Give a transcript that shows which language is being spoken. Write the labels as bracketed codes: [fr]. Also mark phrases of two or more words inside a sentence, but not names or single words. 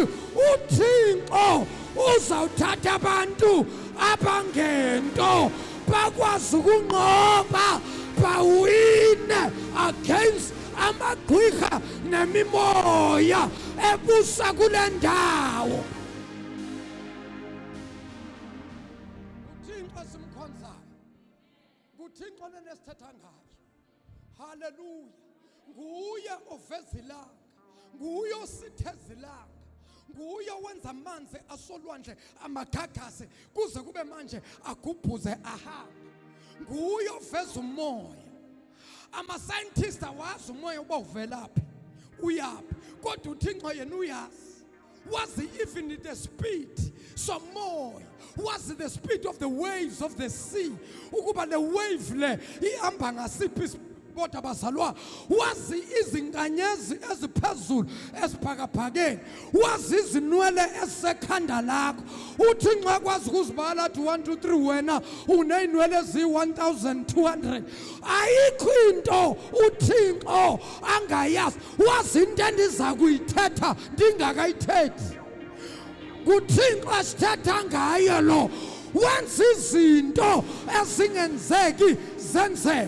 [xh] uThixo uzawuthatha abantu abangento bakwazi ukunqoba, bawine against amagqwirha nemimoya ebusa kule ndawo. uThixo simkhonzayo, uThixo nenesithetha ngayo. Haleluya. Nguye oveza ilanga, nguye ositheza ilanga, nguye owenza amanzi asolwandle amagagasi kuze kube manje agubhuze ahambe. nguye oveza umoya. Ama-scientists awazi umoya uba uvelaphi, uyaphi. Kodwa uThixo yena uyazi. Wazi [en] even the speed [xh] somoya, wazi [en] the speed of the waves of the sea, [xh] ukuba le wave le ihamba ngasiphi. Kodwa bazalwa, wazi izinkanyezi eziphezulu esiphakaphakeni, wazi izinwele esekhanda lakho. uThixo akwazi ukuzibala athi 1 2 3, wena uneyinwele eziyi-1200. ayikho into uThixo angayazi. wazi into endiza kuyithetha ndingakayithethi. nguThixo asithetha ngayo lo, wenza izinto ezingenzeki zenzeke.